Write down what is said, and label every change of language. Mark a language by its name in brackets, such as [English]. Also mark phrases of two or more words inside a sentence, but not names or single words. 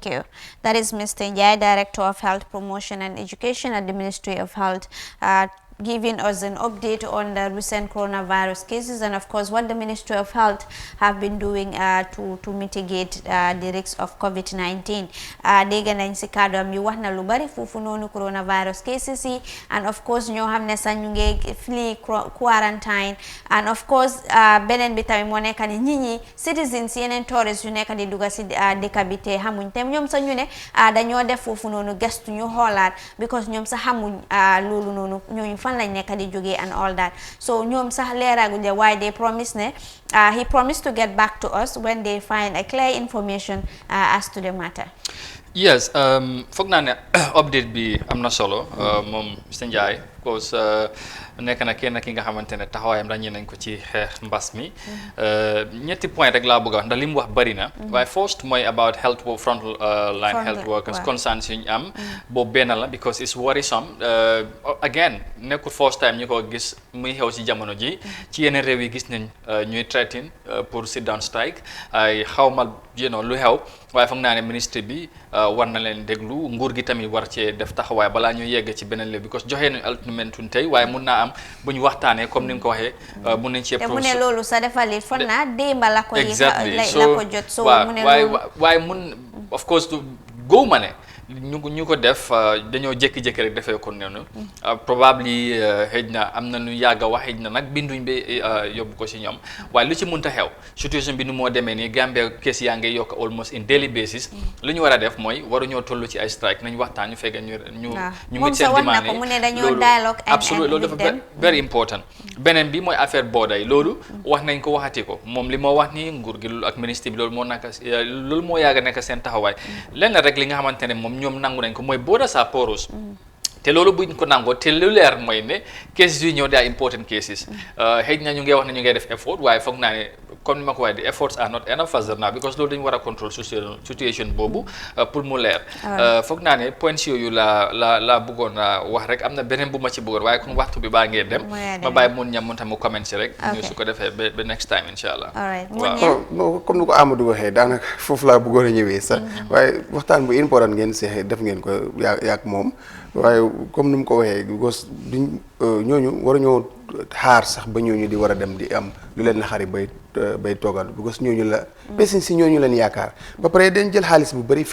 [English] you. That is Mr. Njai, Director of Health Promotion and Education at the Ministry of Health, giving us an update on the recent coronavirus cases and of course what the Ministry of Health have been doing to mitigate the risks of COVID-19. [Wolof] Dégg nañ ci kàddu am yu wax na lu bari foofu noonu [English] coronavirus cases [Wolof] yi, [English] and of course [Wolof] ñoo xam ne sax ñu ngi flee quarantine, [English] and of course [Wolof] beneen bi tamit moo nekk ni nit ñi citizens yeneen tourists yu nekk di dugga ci dëkk bi te xamuñ te ñoom sax ñu ne dañoo def foofu noonu gestu ñu xoolaat because ñoom sax xamuñ loolu noonu ñooñu fan lañ nekk di jógee and all that. [English] So [Wolof] ñoom sax leeraguñ de waaye [English] they promise ne he promised to get back to us when they find a clear information as to the matter. Yes, [Wolof] foog naa ne update bi am na solo moom Mr. Njai, because nekk na kenn ki nga xamante ne taxawaayam ràññee nañ ko ci xeex mbas mi. ñetti point rek laa bëgg a wax ndax li mu wax bari na. [English] waaye first mooy about health front line health workers concerns [Wolof] yu ñu am. boobu benn la [English] because it's worrisome. [Wolof] Again nekkul [English] first time [Wolof] ñu ko gis muy xew ci jamono ji. ci yeneen réew yi gis nañ ñuy threaten pour [English] sit down strike [Wolof] ay xawma lu xew. waaye foog naa ne ministre bi war na leen déglu nguur gi tamit war cee def taxawaay balaa ñu yegg ci beneen léegi because joxe nañu ultimatum tey waaye mun naa am bu ñu waxtaanee comme ni nga ko waxee mun nañ cee. te mu ne loolu sa defal it foog naa démba la ko. [English] exactly [Wolof] la ko jot so mu ne loolu waaye mun [English] of course [Wolof] góob ma ne ñu ko def dañoo jékki-jékki rek defee ko noonu. probably xëj na am na nu yàgg a wax xëj na nag binduñ bi yóbbu ko si ñoom waaye lu ci mënta xew situation bi nu moo demee nii Gambia kees yaa ngi yokk [English] almost in daily basis. [Wolof] lu ñu war a def mooy waruñoo toll ci ay strike nañ waxtaan ñu fekk ñu mit seen demande yi. mu ne dañoo dialogue absolument loolu dafa [English] very important. [Wolof] beneen bi mooy affaire border yi loolu wax nañ ko waxati ko moom li moo wax ni nguur gi ak ministre bi loolu moo yàgg nekk seen taxawaay lenn rek li nga xamante ne moom ñoom nangu nañ ko mooy [English] borders are porous. [Wolof] te loolu buñ ko nangoo te lu leer mooy ne cases yu ñëw daa important cases. xëy na ñu ngi wax ne ñu ngi def effort waaye foog naa ne comme ni ma ko waxee [English] the efforts are not enough as of now [Wolof] because loolu dañu war a control situation boobu pour mu leer foog naa ne points yooyu la bëggoon wax rek am na beneen bu ma ci bëggoon waaye kon waxtu bi baa ngee dem ma bàyyi mun ñam mun tam mu comment si rek ñu su ko defee ba [English] next time [Arabic] إن شاء الله [Wolof] waaw comme ni ko Amadou waxee daanaka foofu laa bëggoon a ñëwee sax waaye waxtaan bu important ngeen seexee def ngeen ko yaak moom waaye comme ni mu ko waxee because duñ ñooñu waruñoo xaar sax ba ñooñu di war a dem di am lu leen naxari bay toogal because ñooñu la pesin si ñooñu leen yaakaar ba pare dañ jël xaalis bu bëri